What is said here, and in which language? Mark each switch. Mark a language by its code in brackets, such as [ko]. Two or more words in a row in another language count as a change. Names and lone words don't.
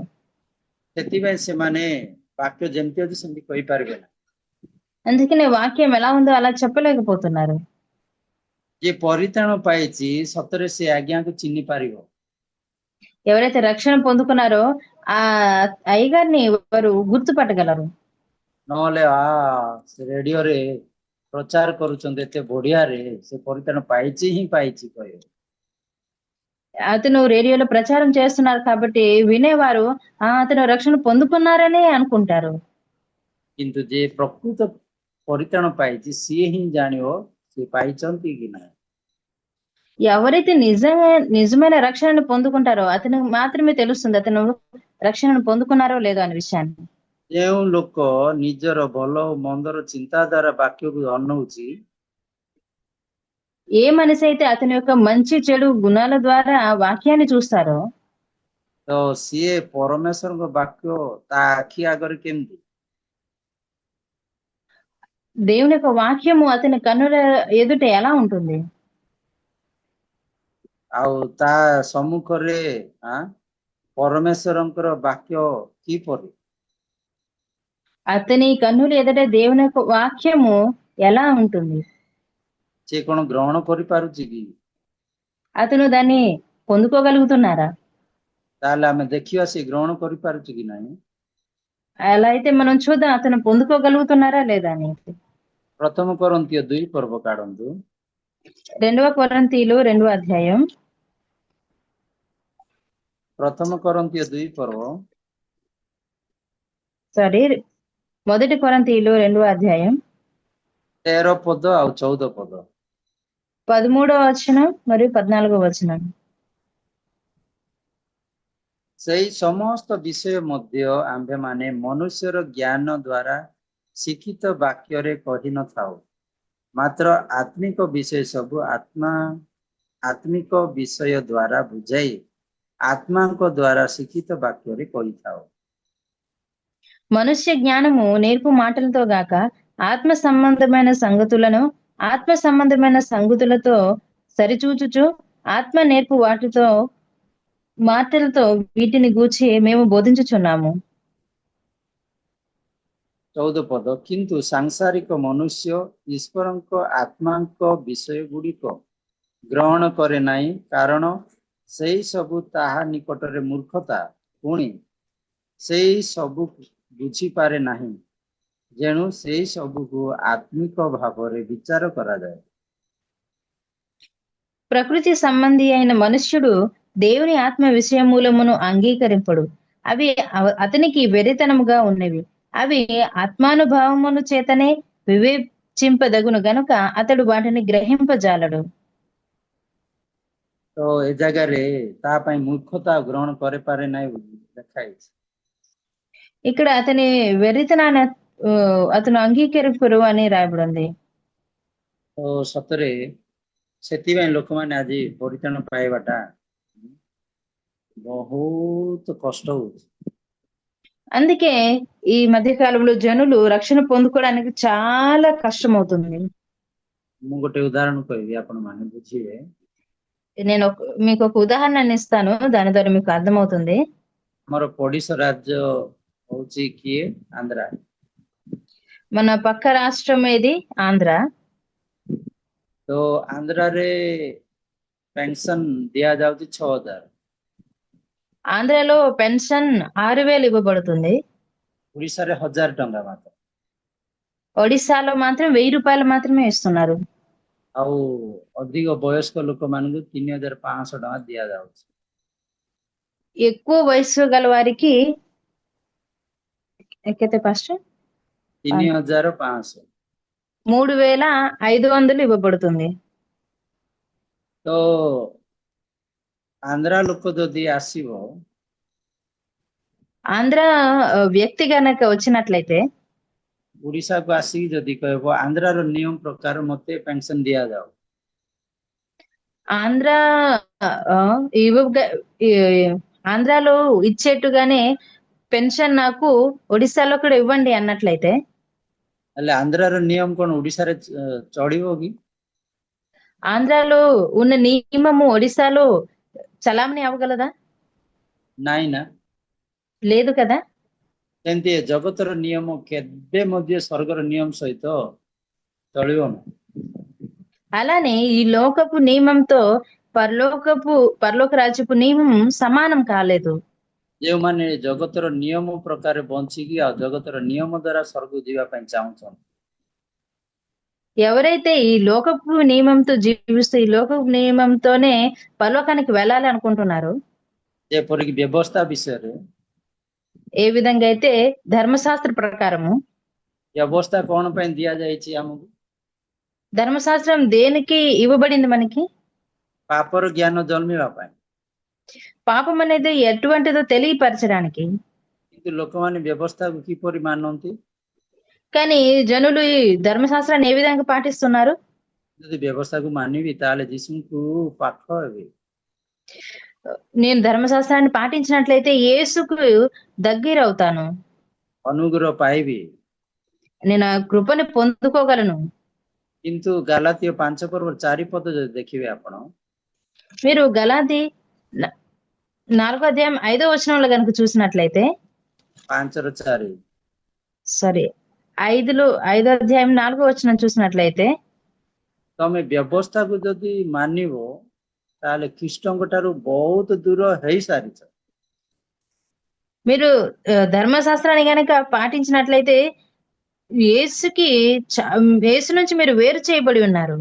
[or] ସେଥିପାଇଁ ସେମାନେ ବାକ୍ୟ ଯେମିତି ଅଛି ସେମିତି କହିପାରିବେ ନା। [te] అందుకనే వాక్యం ఎలా ఉందో అలా చెప్పలేకపోతున్నారు. [or] ଯିଏ ପରିତ୍ରାଣ ପାଇଛି ସତରେ ସେ ଆଜ୍ଞାକୁ ଚିହ୍ନି ପାରିବ। [te] ఎవరైతే రక్షణ పొందుకున్నారో ఆ అయ్యగారిని వారు గుర్తుపట్టగలరు. [or] ନହେଲେ ସେ ରେଡିଓରେ ପ୍ରଚାର କରୁଛନ୍ତି ଏତେ ବଢିଆରେ ସେ ପରିତ୍ରାଣ ପାଇଛି ହିଁ ପାଇଛି କହିବେ। [te] అతను రేడియోలో ప్రచారం చేస్తున్నారు కాబట్టి వినేవారు అతను రక్షణ పొందుకున్నారని అనుకుంటారు. [or] କିନ୍ତୁ ଯିଏ ପ୍ରକୃତ ପରିତ୍ରାଣ ପାଇଛି ସିଏ ହିଁ ଜାଣିବ ସେ ପାଇଛନ୍ତି କି ନାହିଁ। [te] ఎవరైతే నిజమైన రక్షణను పొందుకుంటారో అతనికి మాత్రమే తెలుస్తుంది అతను రక్షణను పొందుకున్నారో లేదో అనే విషయాన్ని. [or] ଯେଉଁ ଲୋକ ନିଜର ଭଲ ଓ ମନ୍ଦର ଚିନ୍ତାଧାରା ବାକ୍ୟକୁ ଅନଉଛି, [te] ఏ మనిషి అయితే అతని యొక్క మంచి చెడు గుణాల ద్వారా వాక్యాన్ని చూస్తారో [or] ତ ସିଏ ପରମେଶ୍ୱରଙ୍କ ବାକ୍ୟ ତା ଆଖି ଆଗରେ କେମିତି? [te] దేవుని యొక్క వాక్యము అతని కన్నుల ఎదుట ఎలా ఉంటుంది? [or] ଆଉ ତା ସମ୍ମୁଖରେ ପରମେଶ୍ୱରଙ୍କର ବାକ୍ୟ କିପରି? [te] అతని కన్నుల ఎదుట దేవుని యొక్క వాక్యము ఎలా ఉంటుంది? [or] ସେ କଣ ଗ୍ରହଣ କରିପାରୁଛି କି? [te] అతను దాన్ని పొందుకోగలుగుతున్నారా? [or] ତାହେଲେ ଆମେ ଦେଖିବା ସେ ଗ୍ରହଣ କରିପାରୁଛି କି ନାହିଁ। [te] అలా అయితే మనం చూద్దాం అతను పొందుకోగలుగుతున్నారా లేదా అని. [or] ପ୍ରଥମ కొరింథీయ 2 పర్వ కాడందు। [te] 2 కొరింథీయులు 2వ అధ్యాయం. [or] ପ୍ରଥମ କରିନ୍ଥୀୟ 2 ପର୍ବ [te] సారీ 1 కొరింథీయులు 2వ అధ్యాయం [or] 13 ପଦ ଆଉ 14 ପଦ। [te] 13వ వచనం మరియు 14వ వచనం. [or] ସେଇ ସମସ୍ତ ବିଷୟ ମଧ୍ୟ ଆମ୍ଭେମାନେ ମନୁଷ୍ୟର ଜ୍ଞାନ ଦ୍ୱାରା ଶିକ୍ଷିତ ବାକ୍ୟରେ କହିନଥାଉ, ମାତ୍ର ଆତ୍ମିକ ବିଷୟ ସବୁ ଆତ୍ମିକ ବିଷୟ ଦ୍ୱାରା ବୁଝାଇ ଆତ୍ମାଙ୍କ ଦ୍ୱାରା ଶିକ୍ଷିତ ବାକ୍ୟରେ କହିଥାଉ। [te] మనుష్య జ్ఞానము నేర్పు మాటలతో గాక ఆత్మ సంబంధమైన సంగతులతో సరిచూచుచు ఆత్మ నేర్పు మాటలతో వీటిని గూర్చి మేము బోధించుచున్నాము। [or] 14 ପଦ, କିନ୍ତୁ ସାଂସାରିକ ମନୁଷ୍ୟ ଈଶ୍ୱରଙ୍କ ଆତ୍ମାଙ୍କ ବିଷୟ ଗୁଡ଼ିକ ଗ୍ରହଣ କରେ ନାହିଁ, କାରଣ ସେଇ ସବୁ ତାହା ନିକଟରେ ମୂର୍ଖତା, ପୁଣି ସେଇ ସବୁ ବୁଝିପାରେ ନାହିଁ, ଯେଣୁ ସେଇ ସବୁକୁ ଆତ୍ମିକ ଭାବରେ ବିଚାର କରାଯାଏ। [te] ప్రకృతి సంబంధి అయిన మనుష్యుడు దేవుని ఆత్మ విషయమూలమును అంగీకరింపడు, అవి అతనికి వెరితనముగా ఉన్నవి, అవి ఆత్మానుభవమును చేతనే వివేచింపదగును గనుక అతడు వాటిని గ్రహింపజాలడు। [or] ତ ଏ ଜାଗାରେ ତା ପାଇଁ ମୂର୍ଖତା ଗ୍ରହଣ କରିପାରେ ନାହିଁ ଲେଖାଯାଇଛି। [te] ఇక్కడ అతని వెర్రితనాన్ని అతను అంగీకరింపరు అని రాయబడింది। [or] ତ ସତରେ ସେଥିପାଇଁ ଲୋକମାନେ ଆଜି ପରିତ୍ରାଣ ପାଇବାଟା ବହୁତ କଷ୍ଟ ହଉଛି। [te] అందుకే ఈ మధ్య కాలంలో జనులు రక్షణ పొందుకోవడానికి చాలా కష్టమవుతుంది. [or] ମୁଁ ଗୋଟେ ଉଦାହରଣ କହିବି ଆପଣ ମାନେ ବୁଝିବେ। [te] నేను మీకు ఒక ఉదాహరణ ఇస్తాను, దాని ద్వారా మీకు అర్థమవుతుంది. [or] ଆମର ପଡିଶା ରାଜ୍ୟ ହଉଛି କିଏ? ଆନ୍ଧ୍ରା। [te] మన పక్క రాష్ట్రం ఏది? ఆంధ్ర. [or] ତ ଆନ୍ଧ୍ରାରେ పెన్షన్ ଦିଆଯାଉଛି 6,000। [te] ఆంధ్రలో పెన్షన్ 6,000 ఇవ్వబడుతుంది. [or] ଓଡିଶାରେ 1,000 ଟଙ୍କା ମାତ୍ର। [te] ఒడిశాలో మాత్రం 1,000 రూపాయలు మాత్రమే ఇస్తున్నారు. [or] ଆଉ ଅଧିକ ବୟସ୍କ ଲୋକମାନଙ୍କୁ 3,500 ଟଙ୍କା ଦିଆଯାଉଛି। [te] ఎక్కువ వయసు గల వారికి ఎక్కైతే ఫస్ట్ 3,500। 3,500 ఇవ్వబడుతుంది. [or] ତ ଆନ୍ଧ୍ରା ଲୋକ ଯଦି ଆସିବ, [te] ఆంధ్ర వ్యక్తి గనక వచ్చినట్లయితే [or] ଓଡିଶାକୁ ଆସିକି ଯଦି କହିବ ଆନ୍ଧ୍ରାର ନିୟମ ପ୍ରକାର ମତେ ପେନସନ ଦିଆଯାଉ, [te] ఆంధ్ర ఆ, ఇవ్వగ- ఈ- ఆంధ్రాలో ఇచ్చేట్టుగానే పెన్షన్ నాకు ఒడిశాలో కూడా ఇవ్వండి అన్నట్లయితే [or] ହେଲେ ଆନ୍ଧ୍ରାର ନିୟମ କଣ ଓଡିଶାରେ ଚଳିବ କି? [te] ఆంధ్రాలో ఉన్న నియమము ఒడిశాలో చలామణి అవ్వగలదా? [or] ନାଇଁ ନା। [te] లేదు కదా. [or] ସେମିତି ଏ ଜଗତର ନିୟମ କେବେ ମଧ୍ୟ ସ୍ୱର୍ଗର ନିୟମ ସହିତ ଚଳିବ ନାହିଁ। [te] అలానే ఈ లోకపు నియమంతో పరలోక రాజ్యపు నియమం సమానం కాలేదు. [or] ଯେଉଁମାନେ ଜଗତର ନିୟମ ପ୍ରକାର ବଞ୍ଚିକି ଆଉ ଜଗତର ନିୟମ ଦ୍ୱାରା ସ୍ୱର୍ଗ ଯିବା ପାଇଁ ଚାହୁଁଛନ୍ତି, [te] ఎవరైతే ఈ లోకపు నియమంతో జీవిస్తూ ఈ లోకపు నియమంతోనే పరలోకానికి వెళ్ళాలి అనుకుంటున్నారు, [or] ଯେପରିକି ବ୍ୟବସ୍ଥା ବିଷୟରେ, [te] ఏ విధంగా అయితే ధర్మశాస్త్ర ప్రకారము, [or] ବ୍ୟବସ୍ଥା କଣ ପାଇଁ ଦିଆଯାଇଛି ଆମକୁ? [te] ధర్మశాస్త్రం దేనికి ఇవ్వబడింది మనకి? [or] ପାପର ଜ୍ଞାନ ଜନ୍ମିବା ପାଇଁ। [te] పాపం అనేది ఎటువంటిదో తెలియపరచడానికి. [or] କିନ୍ତୁ ଲୋକମାନେ ବ୍ୟବସ୍ଥାକୁ କିପରି ମାନନ୍ତି? [te] కానీ జనులు ఈ ధర్మశాస్త్రాన్ని ఏ విధంగా పాటిస్తున్నారు? [or] ଯଦି ବ୍ୟବସ୍ଥାକୁ ମାନିବି ତାହେଲେ ଯୀଶୁଙ୍କୁ ପାଖ ହେବି, [te] నేను ధర్మశాస్త్రాన్ని పాటించినట్లయితే యేసుకు దగ్గర అవుతాను, [or] ଅନୁଗ୍ରହ ପାଇବି। [te] నేను ఆ కృపని పొందుకోగలను. [or] କିନ୍ତୁ ଗାଲାତୀୟ 5:4 ଯଦି ଦେଖିବେ ଆପଣ, [te] మీరు గలాతి 4 అధ్యాయం 5 వచనంలో కనుక చూసినట్లయితే [or] 5:4 [te] సారీ 5 అధ్యాయం 4 వచనం చూసినట్లయితే [or] ତମେ ବ୍ୟବସ୍ଥାକୁ ଯଦି ମାନିବ ତାହେଲେ ଖ୍ରୀଷ୍ଟଙ୍କ ଠାରୁ ବହୁତ ଦୂର ହେଇସାରିଛ। [te] మీరు ధర్మశాస్త్రాన్ని గనక పాటించినట్లయితే యేసుకి యేసు నుంచి మీరు వేరు చేయబడి ఉన్నారు.